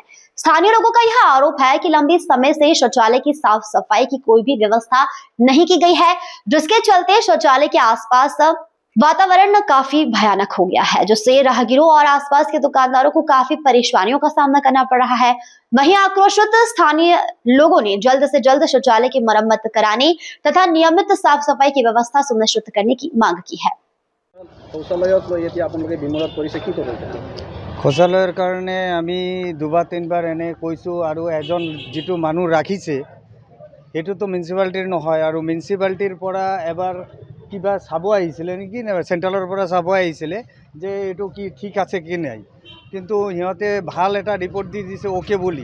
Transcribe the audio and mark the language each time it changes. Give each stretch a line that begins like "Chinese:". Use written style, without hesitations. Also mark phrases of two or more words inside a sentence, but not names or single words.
Hindi: स्थानीय लोगों का यह आरोप है कि लंबे समय से शौचालय की साफ सफाई की कोई भी व्यवस्था नहीं की गई है, जिसके चलते शौचालय के आसपास वातावरण काफी भयानक हो गया है, जिससे राहगीरों और आसपास के दुकानदारों को काफी परेशानियों का सामना करना पड़ रहा है। वहीं आक्रोशित स्थानीय लोगों ने जल्द से जल्द शौचालय की मरम्मत कराने तथा नियमित साफ सफाई की व्यवस्था सुनिश्चित करने की मांग की है।
Assamese: শৌচালয়ৰ কাৰণে আমি দুবাৰ তিনিবাৰ এনে কৈছোঁ আৰু এজন যিটো মানুহ ৰাখিছে সেইটোতো মিউনিচিপালিটিৰ নহয়, আৰু মিউনিচিপালিটিৰ পৰা এবাৰ কিবা চাব আহিছিলে নেকি, চেণ্ট্ৰেলৰ পৰা চাব আহিছিলে যে এইটো কি ঠিক আছে কি নাই, কিন্তু সিহঁতে ভাল এটা ৰিপৰ্ট দি দিছে অ'কে বুলি।